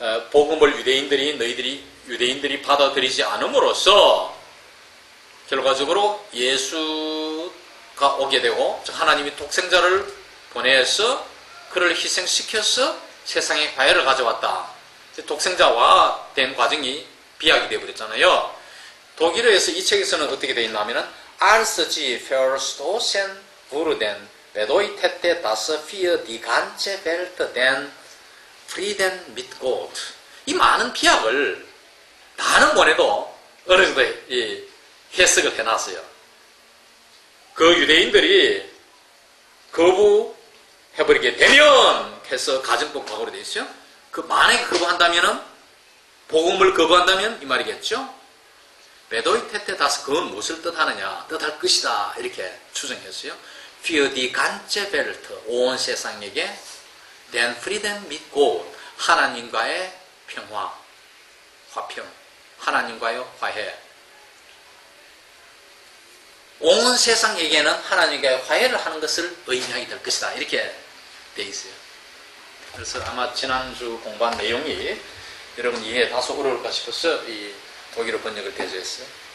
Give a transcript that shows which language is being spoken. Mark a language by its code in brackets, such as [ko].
[ko] 복음을 유대인들이 받아들이지 않음으로써 결과적으로 예수가 오게 되고, 하나님이 독생자를 보내서 그를 희생시켜서 세상에 화해를 가져왔다. 독생자와 된 과정이 비약이 되어버렸잖아요. 독일어에서 이 책에서는 어떻게 되어 있냐면은 [de] als sie verstoßen wurden bedeutet das für die ganze Welt den Frieden mit Gott. [ko] 이 많은 비약을 다는 보내도 어느 정도 해석을 해놨어요. 그 유대인들이 거부해버리게 되면 해서 가정법 과거로 되어 있어요. 만약에 거부한다면은, 복음을 거부한다면 이 말이겠죠? [de] 베도이테테 다스, [ko] 그건 무엇을 뜻하느냐? 뜻할 것이다. 이렇게 추정했어요. [de] Für die ganze Welt, [ko] 온 세상에게 [de] den Frieden mit Gott, [ko] 하나님과의 평화, 화평, 하나님과의 화해. 온 세상에게는 하나님과의 화해를 하는 것을 의미하게 될 것이다. 이렇게 되어 있어요. 그래서 아마 지난주 공부한 내용이 여러분 이해 다소 어려울까 싶어서 이 독일어 번역을 대조했어요.